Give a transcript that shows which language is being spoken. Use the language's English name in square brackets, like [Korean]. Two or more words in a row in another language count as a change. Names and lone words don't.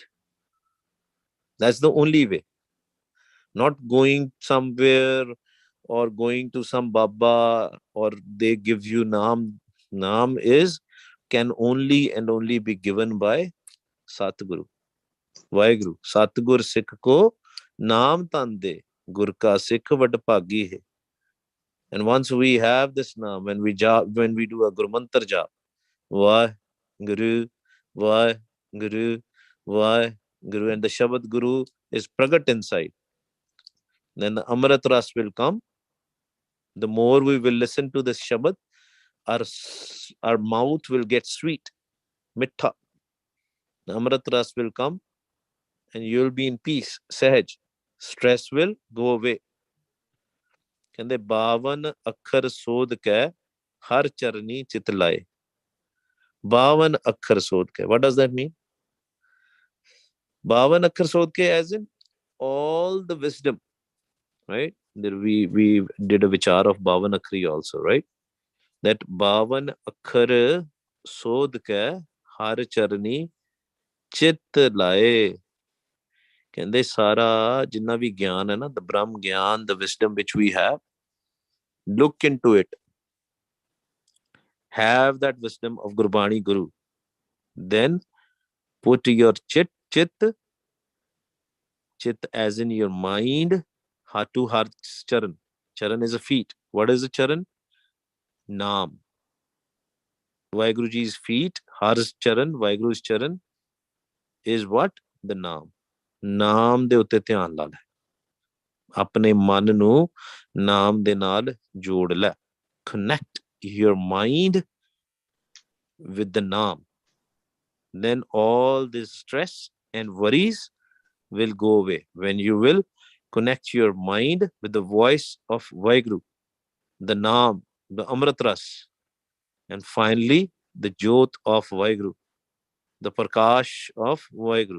[English] That's the only way. Not going somewhere or going to some Baba or they give you naam. Naam can only and only be given by Satguru. [Punjabi] Vaheguru. ਸਤਗੁਰ ਸਿੱਖ ਕੋ ਨਾਮ ਤੰਦੇ, ਗੁਰ ਕਾ ਸਿੱਖ ਵਡ ਭਾਗੀ ਹੈ. [English] And once we have this naam, when we do a Guru Mantar jap, Vaheguru, Vaheguru, Vaheguru, and the Shabad Guru is pragat inside, then the Amrit Ras will come. The more we will listen to this Shabad, our mouth will get sweet, mittha. The Amrit Ras will come and you will be in peace, sahaj. Stress will go away. [Punjabi] ਕਹਿੰਦੇ 52 ਅੱਖਰ ਸੋਧ ਕੇ ਹਰ ਚਰਨੀ ਚਿਤ ਲਾਏ. 52 ਅੱਖਰ ਸੋਧ ਕੇ. [English] What does that mean? [Punjabi] 52 ਅੱਖਰ ਸੋਧ ਕੇ [English] as in all the wisdom, right? We did a vichar of 52 akhri also, right? [Punjabi] That 52 ਅੱਖਰ ਸੋਧ ਕੇ ਹਰ ਚਰਨੀ ਚਿਤ ਲਾਏ. ਕਹਿੰਦੇ ਸਾਰਾ ਜਿੰਨਾ ਵੀ ਗਿਆਨ ਹੈ ਨਾ, the Brahm ਗਿਆਨ, [English] the wisdom which we have, look into it. Have that wisdom of Gurbani Guru. Then put your chit as in your mind, to heart's charan. Charan is a feet. What is a charan? Naam. Vaheguruji's feet, heart's charan, Vaheguru's charan is what? The naam. [Punjabi] ਨਾਮ ਦੇ ਉੱਤੇ ਧਿਆਨ ਲਾ ਲੈ. ਆਪਣੇ ਮਨ ਨੂੰ ਨਾਮ ਦੇ ਨਾਲ ਜੋੜ ਲੈ. [English] Connect your mind with the naam. Then all this stress and worries will go away when you will connect your mind with the voice of Vaheguru, the naam, the Amrit Ras, and finally the Jyot of Vaheguru, the Prakash of Vaheguru.